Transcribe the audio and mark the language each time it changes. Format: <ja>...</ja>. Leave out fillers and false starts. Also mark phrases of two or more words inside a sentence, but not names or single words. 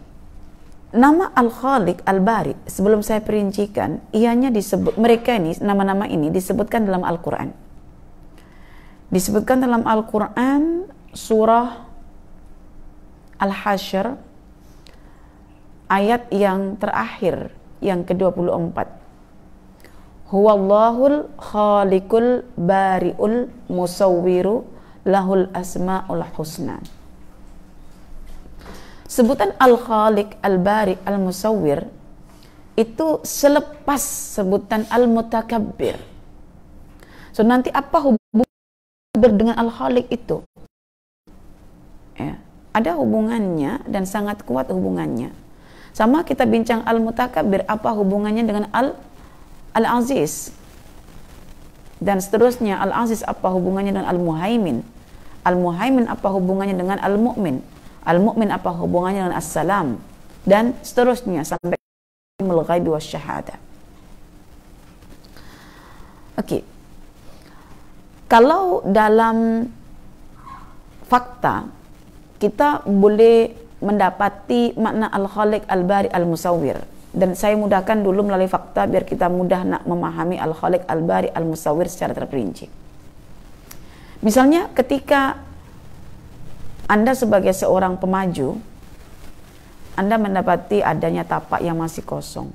<ms>Nama Al-Khaliq, Al-Bari, sebelum saya perincikan, ianya disebut, mereka ini, nama-nama ini disebutkan dalam Al-Quran. Disebutkan dalam Al-Quran surah Al-Hasyr, ayat yang terakhir, yang ke-24.</ms> <ar>هو الله الخالق البارئ المصور له الأسماء الحسنى.</ar> <ms>Sebutan Al-Khaliq, Al-Bari, Al-Musawwir itu selepas sebutan Al-Mutakabbir. So nanti apa hubungan dengan Al-Khaliq itu? Ya, ada hubungannya dan sangat kuat hubungannya. Sama kita bincang Al-Mutakabbir, apa hubungannya dengan Al-Aziz? Dan seterusnya, Al-Aziz apa hubungannya dengan Al-Muhaimin? Al-Muhaimin apa hubungannya dengan Al-Mu'min? Al-Mu'min apa hubungannya dengan As-Salam? Dan seterusnya sampai</ms> <ar>الغيب والشهادة.</ar> <ms>Oke. Kalau dalam fakta kita boleh mendapati makna Al-Khaliq, Al-Bari, Al-Musawwir, dan saya mudahkan dulu melalui fakta biar kita mudah nak memahami Al-Khaliq, Al-Bari, Al-Musawwir secara terperinci. Misalnya ketika Anda sebagai seorang pemaju, Anda mendapati adanya tapak yang masih kosong.</ms>